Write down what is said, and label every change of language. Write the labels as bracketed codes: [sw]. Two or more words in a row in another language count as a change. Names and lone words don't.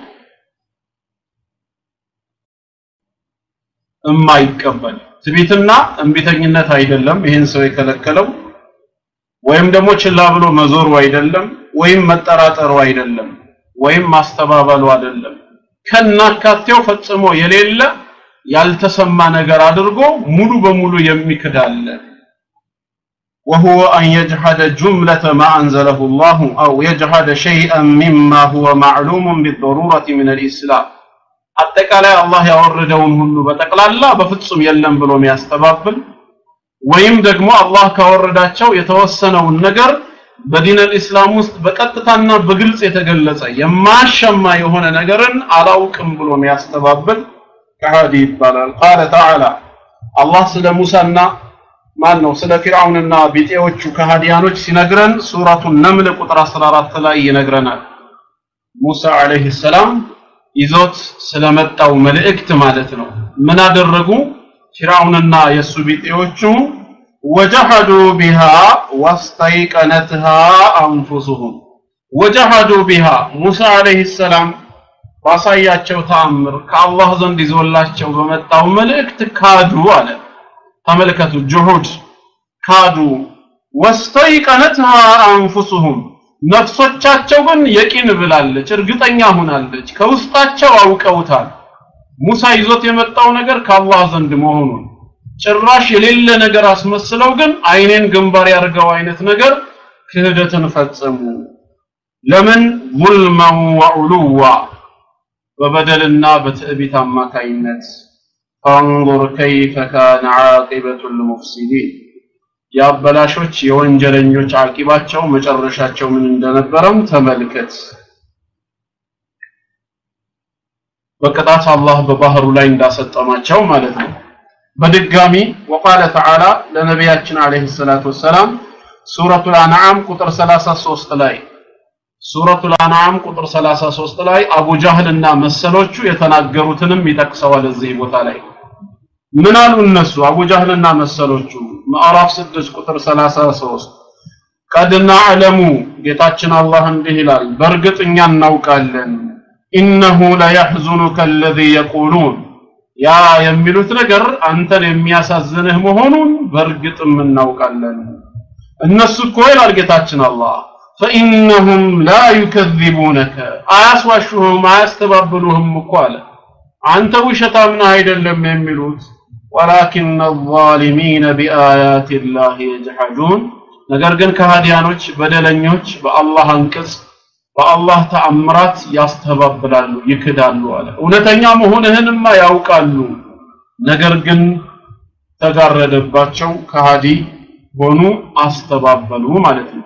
[am] እማይቀበል ትቢትና እንቢተኝነት አይደለም ይሄን ሰው የከለከለው ወይም ደግሞ ችላ ብሎ መዞሩ አይደለም ወይም መጠራጠሩ አይደለም ወይም ማስተባበሉ አይደለም ከናካቴው ፈጽሞ የሌለ ያልተሰማ ነገር አድርጎ ሙሉ በሙሉ የሚክዳለ [ar] وهو أن يجحد جملة ما أنزله الله أو يجحد شيئا مما هو معلوم بالضرورة من الإسلام [am] አጠቃላይ አላህ ያወረደውን ሁሉ በጠቅላላ በፍጹም የለም ብሎ የሚያስተባብል ወይም ደግሞ አላህ ካወረዳቸው የተወሰነውን ነገር በዲን الاسلام ውስጥ በቀጥታና በግልጽ የተገለጸ የማሸማ የሆነ ነገርን አላውቅም ብሎ የሚያስተባብል ከሃዲ ይባላል [ar] قال تعالى الله [am] ስለ ሙሳና ማን ነው ስለ ፊርዓውንና ቢጤዎቹ ከሃዲያኖች ሲነግረን ሱረቱ ነምል ቁጥር 14 ላይ ይነግረናል ሙሳ [ar] عليه السلام [am] ይዞት ስለመጣው መልእክት ማለት ነው ምን አደረጉ ፊርዓውንና የሱ ቢጤዎቹ [ar] وجحدوا بها واستيقنتها انفسهم وجحدوا بها موسى عليه السلام [am] ባሳያቸው ተአምር ከአላህ ዘንድ ይዞላቸው በመጣው መልእክት ካዱ አለ ተመልከቱ ጁሁድ ካዱ [ar] واستيقنتها انفسهم [am] ነፍሶቻቸው ግን የቂን ብላለች እርግጠኛ ሆናለች ከውስጣቸው አውቀውታል ሙሳ ይዞት የመጣው ነገር ከአላህ ዘንድ መሆኑን ጭራሽ የሌለ ነገር አስመስለው ግን አይኔን ግንባር ያርገው አይነት ነገር ክህደትን ፈጸሙ ለምን [ar] ظلما وعلوا [am] በበደልና በትዕቢት አማካይነት [ar] فانظر كيف كان عاقبة المفسدين [am] ያበላሾች የወንጀለኞች አቂባቸው መጨረሻቸው ምን እንደነበረም ተመልከት በቀጣት አላህ በባህሩ ላይ እንዳሰጠማቸው ማለት ነው በድጋሚ [ar] وقال تعالى [am] ለነብያችን [ar] عليه الصلاة والسلام [am] ሱረቱል አንዓም ቁጥር 33 ላይ ሱረቱል አንዓም ቁጥር 33 ላይ አቡ ጃህልና መሰሎቹ የተናገሩትንም ይጠቅሰዋል እዚህ ቦታ ላይ ምን አሉ እነሱ አቡ ጃህልና መሰሎቹ ማዕራፍ 6 ቁጥር 33 [ar] قد نعلم [am] ጌታችን አላህ እንዲህ ይላል በርግጥኛ እናውቃለን [ar] انه لا يحزنك الذي يقولون [am] ያ የሚሉት ነገር አንተን የሚያሳዝንህ መሆኑን በርግጥም እናውቃለን እነሱ እኮ ይላል ጌታችን አላህ [ar] فانهم لا يكذبونك [am] አያስዋሹህም አያስተባብሉህም እኮ አለ አንተ ውሸታም ነህ አይደለም የሚሉት [ar] ولكن الظالمين بآيات الله يجحدون [am] ነገር ግን ከሃዲያኖች በደለኞች በአላህ አንቀጽ በአላህ ተአምራት ያስተባብላሉ ይክዳሉ አለ እውነተኛ መሆንህንማ ያውቃሉ ነገር ግን ተጋረደባቸው ከሃዲ ሆኑ አስተባበሉ ማለት ነው